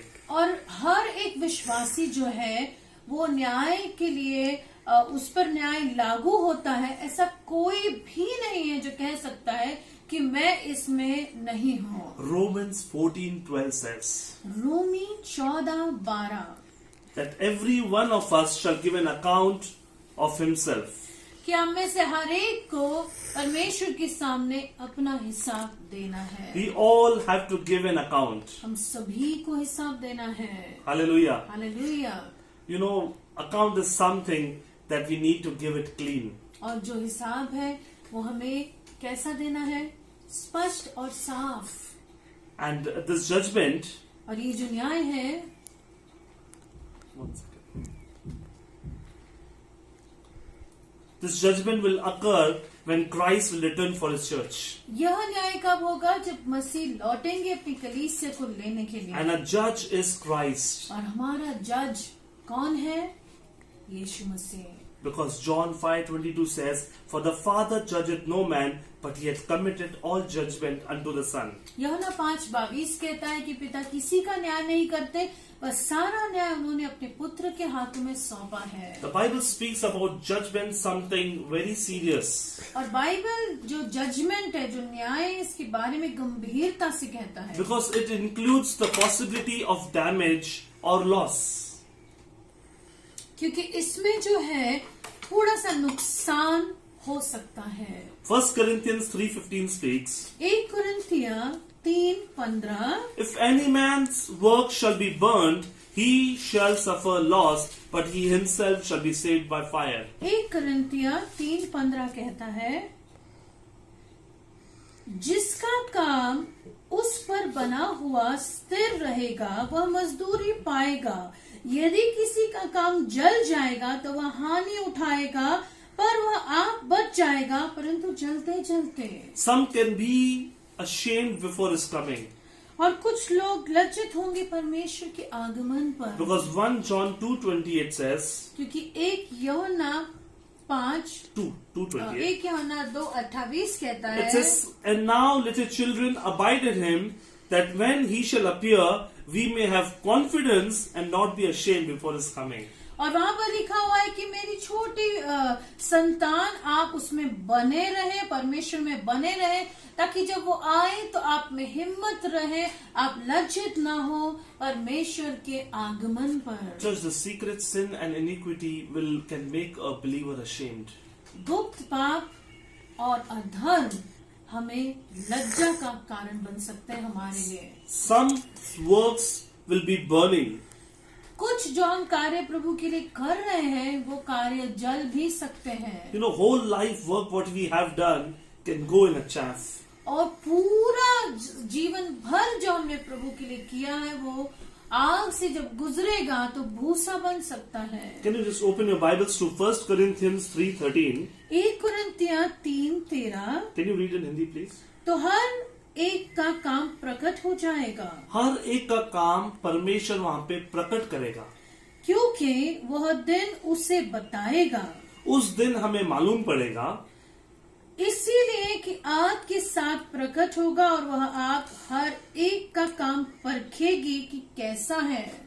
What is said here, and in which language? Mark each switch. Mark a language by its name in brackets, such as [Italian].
[Hindi] और हर एक विश्वासी जो है वो न्याय के लिए उस पर न्याय लागू होता है। ऐसा कोई भी नहीं है जो कह सकता है कि मैं इसमें नहीं हूँ। [English] Romans 14:12 says [Hindi] Romi 14:12 [English] that every one of us shall give an account of himself. [Hindi] कि हम में से हर एक को परमेश्वर के सामने अपना हिसाब देना है। [English] We all have to give an account. [Hindi] हम सभी को हिसाब देना है। [English] Hallelujah. [Hindi] Hallelujah. [English] You know, account is something that we need to give it clean. [Hindi] और जो हिसाब है वो हमें कैसा देना है? स्पष्ट और साफ। [English] And this judgment, [Hindi] और ये जो न्याय है, [English] this judgment will occur when Christ will return for his church. [Hindi] यह न्याय कब होगा? जब मसीह लौटेंगे अपनी कलीसिया को लेने के लिए। [English] And a judge is Christ. [Hindi] और हमारा जज कौन है? यीशु मसीह। [English] Because John 5:22 says, for the Father judgeth no man, but he hath committed all judgment unto the Son. [Hindi] यूहन्ना 5:22 कहता है कि पिता किसी का न्याय नहीं करते, बस सारा न्याय उन्होंने अपने पुत्र के हाथों में सौंपा है। [English] The Bible speaks about judgment, something very serious. [Hindi] और बाइबल जो जजमेंट है, जो न्याय है, इसके बारे में गंभीरता से कहता है। [English] Because it includes the possibility of damage or loss. [Hindi] क्योंकि इसमें जो है थोड़ा सा नुकसान हो सकता है। [English] 1 Corinthians 3:15 speaks, [Hindi] 1 कुरिन्थिया 3:15 [English] if any man's work shall be burnt, he shall suffer loss, but he himself shall be saved by fire. [Hindi] 1 कुरिन्थिया 3:15 कहता है, जिसका काम उस पर बना हुआ स्थिर रहेगा वह मजदूरी पाएगा। यदि किसी का काम जल जाएगा तो वह हानि उठाएगा, पर वह आप बच जाएगा, परंतु जलते जलते। [English] Some can be ashamed before his coming. [Hindi] और कुछ लोग लज्जित होंगे परमेश्वर के आगमन पर। [English] Because 1 John 2:28 says, [Hindi] क्योंकि 1 यूहन्ना 2:28. 1 यूहन्ना 2:28 कहता है, [English] It says, and now little children abide in him, that when he shall appear, we may have confidence and not be ashamed before his coming. [Hindi] और वहां पर लिखा हुआ है कि मेरी छोटी संतान, आप उसमें बने रहे, परमेश्वर में बने रहे, ताकि जब वो आए तो आप में हिम्मत रहे, आप लज्जित ना हो परमेश्वर के आगमन पर। [English] Church, the secret sin and iniquity can make a believer ashamed. [Hindi] गुप्त पाप और अधर्म हमें लज्जा का कारण बन सकते हैं हमारे लिए। [English] Some works will be burning. [Hindi] कुछ जो हम कार्य प्रभु के लिए कर रहे हैं वो कार्य जल भी सकते हैं। [English] You know, whole life work what we have done can go in a chaff. [Hindi] और पूरा जीवन भर जो हमने प्रभु के लिए किया है वो आग से जब गुजरेगा तो भूसा बन सकता है। [English] Can you just open your Bibles to 1 Corinthians 3:13? [Hindi] 1 कुरिन्थियों 3:13। [English] Can you read in Hindi, please? [Hindi] तो हर एक का काम प्रकट हो जाएगा, हर एक का काम परमेश्वर वहां पे प्रकट करेगा, क्योंकि वह दिन उसे बताएगा। उस दिन हमें मालूम पड़ेगा, इसीलिए कि आग के साथ प्रकट होगा और वह आग हर एक का काम परखेगी कि कैसा है।